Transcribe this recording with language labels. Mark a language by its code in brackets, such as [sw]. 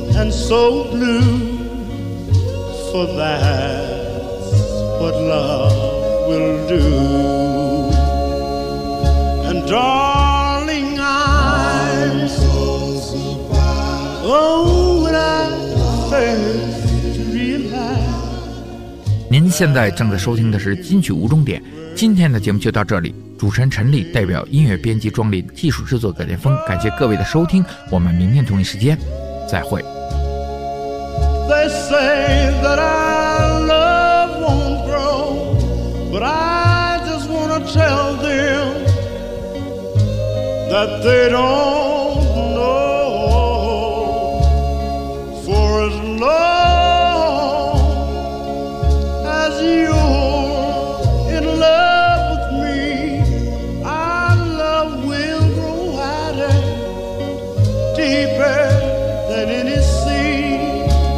[en] So blue, for that's what love will do. And darling, I'm so surprised. Oh, when I first realized. [zh] 您现在正在收听的是金曲无终点，今天的节目就到这里。主持人陈丽代表音乐编辑庄林，技术制作葛剑锋，感谢各位的收听，我们明天同一时间再会。 [en] They say that our love won't grow, but I just want to tell them that they don't know. For as long as you're in love with me, our love will grow wider, deeper than any sea.